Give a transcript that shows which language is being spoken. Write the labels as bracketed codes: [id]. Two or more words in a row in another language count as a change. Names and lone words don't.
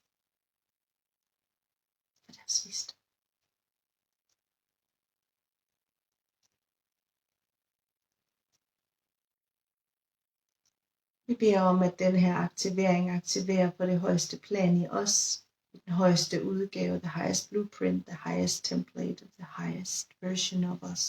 [da] For deres visdom. Vi beder om, at den her aktivering aktiverer på det højeste plan i os, den højeste udgave, [en] the highest blueprint, the highest template, the highest version of us.